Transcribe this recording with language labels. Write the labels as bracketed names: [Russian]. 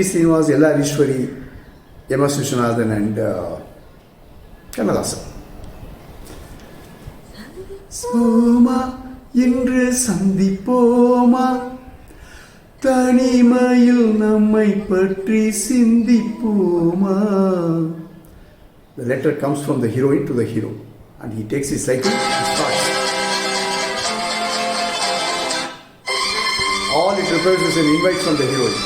[English] Srinivas, Ella Ishwari, M.S. Vishwanathan and Kannadasan. [Tamil] சோமா இன்று சந்திப்போமா தனிமையில் நம்மை பற்றி சிந்திப்போமா. [English] The letter comes from the heroine to the hero and he takes his cycle and starts. All it refers is an invite from the heroine.